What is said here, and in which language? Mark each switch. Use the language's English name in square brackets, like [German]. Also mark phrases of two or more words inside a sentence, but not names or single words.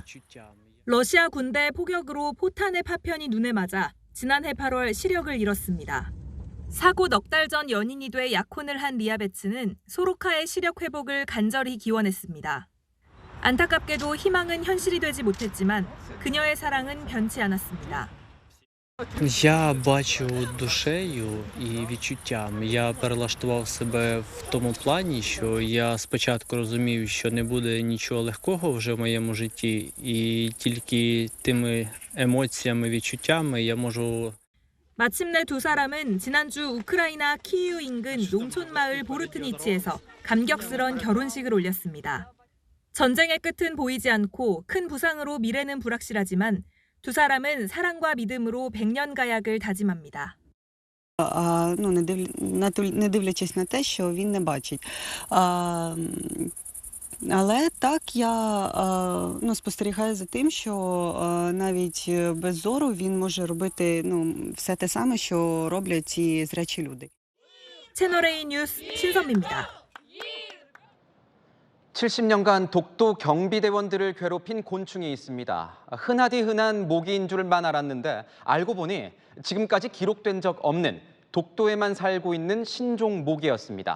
[Korean] 러시아 군대 포격으로 포탄의 파편이 눈에 맞아 지난해 8월 시력을 잃었습니다. 사고 넉 달 전 연인이 돼 약혼을 한 리아베츠는 소로카의 시력 회복을 간절히 기원했습니다. 안타깝게도 희망은 현실이 되지 못했지만 그녀의 사랑은 변치 않았습니다. [Ukrainian] Я бачу душею і відчуттям. Я перелаштував себе в тому плані, що я спочатку розумів, що не буде нічого легкого вже в моєму житті, і тільки тими емоціями, відчуттями я можу. [Korean] 마침내 두 사람은 지난주 우크라이나 키이우 인근 농촌 마을 보르트니치에서 감격스런 결혼식을 올렸습니다. 전쟁의 끝은 보이지 않고 큰 부상으로 미래는 불확실하지만 두 사람은 사랑과 믿음으로 100년 가약을 다짐합니다. [Ukrainian] Не дивлячись на те, що він не бачить. Але так я спостерігаю за тим, що навіть без зору він може робити все те саме, що роблять ці зрячі люди. [Korean] 채널A 뉴스 신선미입니다. 70년간 독도 경비대원들을 괴롭힌 곤충이 있습니다. 흔하디 흔한 모기인 줄만 알았는데 알고 보니 지금까지 기록된 적 없는 독도에만 살고 있는 신종 모기였습니다.